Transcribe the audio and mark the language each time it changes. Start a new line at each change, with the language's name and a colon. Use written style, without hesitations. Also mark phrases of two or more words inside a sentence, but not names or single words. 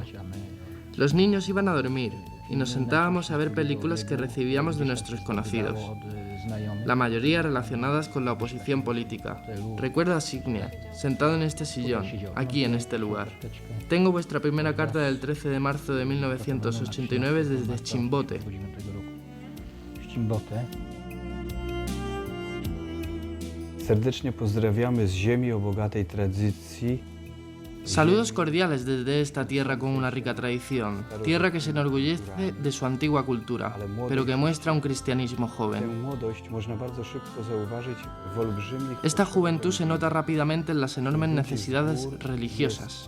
Spanish: Los niños iban a dormir y nos sentábamos a ver películas que recibíamos de nuestros conocidos, la mayoría relacionadas con la oposición política. Recuerdo a Zbigniew, sentado en este sillón, aquí en este lugar. Tengo vuestra primera carta del 13 de marzo de 1989 desde Chimbote.
Polish: Serdecznie pozdrawiamy z ziemi o bogatej tradycji.
Spanish: Saludos cordiales desde esta tierra con una rica tradición, tierra que se enorgullece de su antigua cultura, pero que muestra un cristianismo joven. Esta juventud se nota rápidamente en las enormes necesidades religiosas.